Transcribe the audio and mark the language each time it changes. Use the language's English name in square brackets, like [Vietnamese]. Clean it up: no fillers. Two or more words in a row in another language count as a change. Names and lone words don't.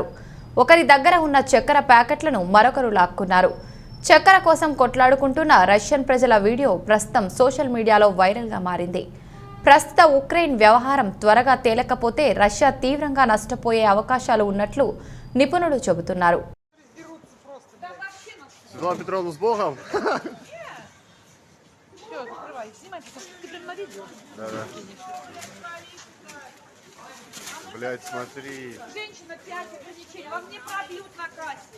[Telugu] ఒకరి దగ్గర ఉన్న చక్కెర ప్యాకెట్లను మరొకరు లాక్కున్నారు. చక్కెర కోసం కొట్లాడుకుంటున్న రష్యన్ ప్రజల వీడియో ప్రస్తుతం సోషల్ మీడియాలో వైరల్గా మారింది. ప్రస్తుత ఉక్రెయిన్ వ్యవహారం త్వరగా తేలకపోతే రష్యా తీవ్రంగా నష్టపోయే అవకాశాలు ఉన్నట్లు నిపుణులు చెబుతున్నారు. [Russian] Блять, смотри. Женщина, 5 ограничений. Вам не пробьют на кассе.